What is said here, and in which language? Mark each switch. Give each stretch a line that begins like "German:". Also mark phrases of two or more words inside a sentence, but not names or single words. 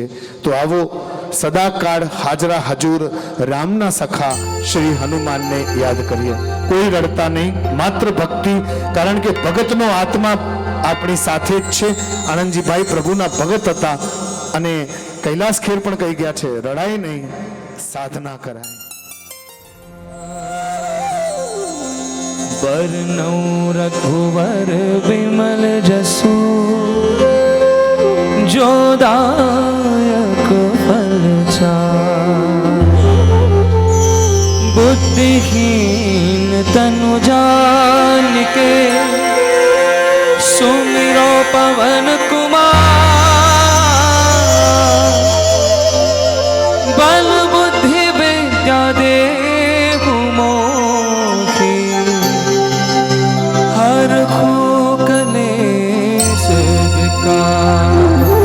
Gujarati: તો આવો સદાકાળ હાજરા હજુર રામના સખા શ્રી હનુમાનને યાદ કરીએ. કોઈ રડતા નહીં, માત્ર ભક્તિ, કારણ કે ભગતનો આત્મા આપણી સાથે જ છે. આનંદજીભાઈ પ્રભુના ભગત હતા અને કૈલાસ ખેર પણ કહી ગયા છે, રડાય નહીં સાધના કરાય.
Awadhi: वर्णौ रघुवर विमल जसु जो दायक फल बुद्धिहीन तनु जानिके सुमिरो पवन कुमार बल बुद्धि विद्या देहु मोहि हर खो कलेश विकार।